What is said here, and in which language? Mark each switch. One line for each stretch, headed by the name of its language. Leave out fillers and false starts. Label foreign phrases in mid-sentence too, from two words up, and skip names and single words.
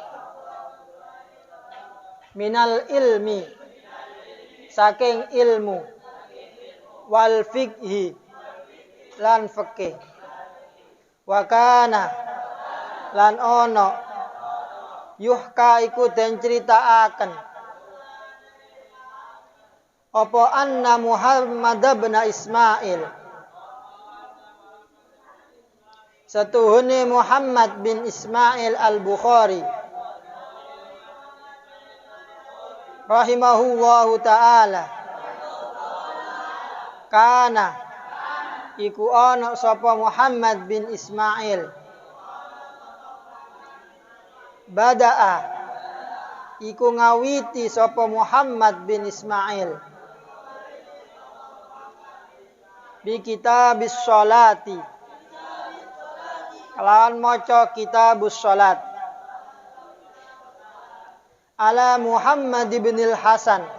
Arabic: minal ilmi
Javanese: saking ilmu
Arabic: wal fiqhi
Javanese: lan fikih
Arabic: wa kana
Javanese: lan ono yuhka iku den critakaken apa anna Muhammad bin Ismail satuhune Muhammad bin Ismail al-Bukhari
Arabic: rahimahullahu ta'ala kana
Javanese: iku ana sapa Muhammad bin Ismail bada'a iku ngawiti sapa Muhammad bin Ismail
Arabic: bi kitabis sholati
Javanese: kelawan maca kitabus sholat ala Muhammad bin Hasan